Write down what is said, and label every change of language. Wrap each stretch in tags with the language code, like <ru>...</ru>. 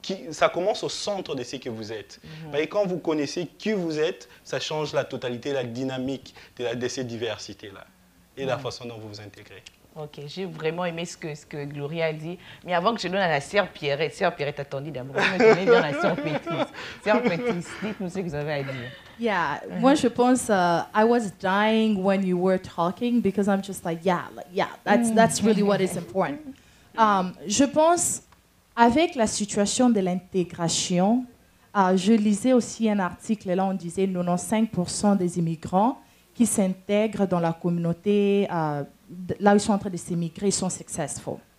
<fr>ça commence au centre de ce que vous êtes. Et quand vous connaissez qui vous êtes, ça change la totalité, la dynamique de ces diversités-là et la façon dont vous vous intégrez. Ok, j'ai vraiment aimé ce que Gloria a dit. Mais avant que je donne à la sœur Pierrette, attendez d'abord, vous me donnez bien la sœur Pétrice. Sœur Pétrice, dites-nous ce que vous avez à dire.</fr> <en>Yeah,</en> <fr>moi je pense</fr> <en>I was dying when you were talking because I'm just like, that's really what is important.</en> <fr>Je pense, avec la situation de l'intégration, je lisais aussi un article, là on disait 95% des immigrants qui s'intègrent dans la communauté, là où ils sont en train de s'émigrer, sont successful.</fr>